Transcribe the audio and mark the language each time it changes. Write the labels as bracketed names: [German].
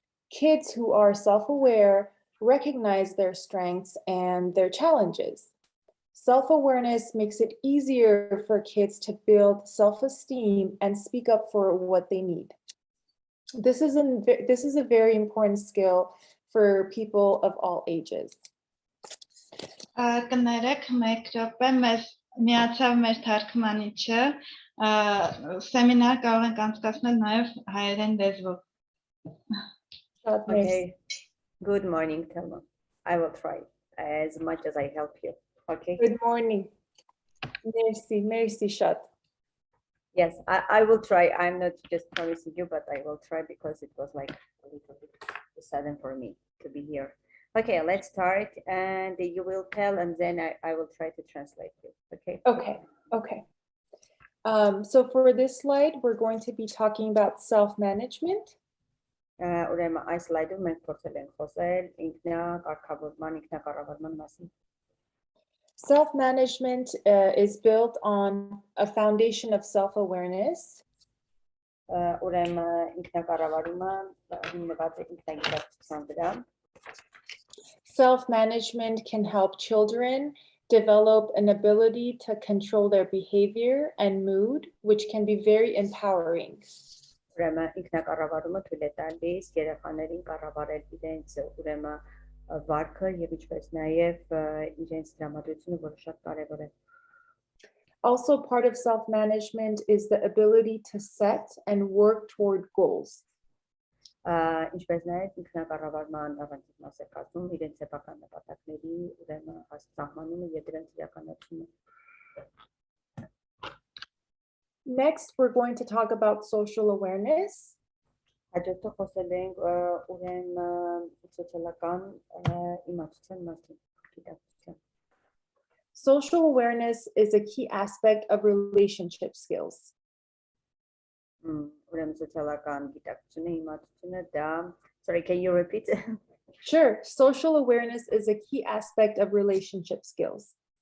[English] Kids who are self-aware recognize their strengths and their challenges. Self-awareness makes it easier for kids to build self-esteem and speak up for what they need. This is a very important skill for people of all ages. [Armenian] Կներեք մեկ րոպե, միացավ մեր թարգմանիչը, սեմինար կարող ենք անցկացնել նաև հայերեն լեզվով. [English] Okay. Good morning, Thelma. I will try as much as I help you. Okay. Good morning. Merci, Shat. Yes, I will try. I'm not just promising you, but I will try because it was like a little bit sudden for me to be here. Okay, let's start, and you will tell, and then I will try to translate you. Okay. Okay. So for this slide, we're going to be talking about self-management. [Armenian] Ուրեմն այս slide-ում մենք փորձել ենք խոսել ինքնակարգավորման, ինքնակառավարման մասին. [English] Self-management is built on a foundation of self-awareness. [Armenian] Ուրեմն ինքնակառավարումը հիմնված է ինքնագիտակցության վրա. [English] Self-management can help children develop an ability to control their behavior and mood, which can be very empowering. [Armenian] Ուրեմն ինքնակառավարումը թույլ է տալիս երեխաներին կառավարել իրենց վարքը եւ ինչպես նաեւ իրենց տրամադրությունը, որը շատ կարեւոր է. [English] Also, part of self-management is the ability to set and work toward goals. [Armenian] Ինչպես նաև ինքնակառավարման առանցիկ մաս է կազմում իրենց սեփական նպատակների ուրեմն սահմանումը եւ դրանց իրականացումը։ [English] Next, we're going to talk about social awareness. [Armenian] Հաջորդը խոսել ենք ուրեմն սոցիալական իմացության մասին, գիտակցության։ [English] Social awareness is a key aspect of relationship skills. [Armenian] Ուրեմն սոցիալական գիտակցությունը, իմացությունը դա, [English] sorry, can you repeat? Sure, social awareness is a key aspect of relationship skills.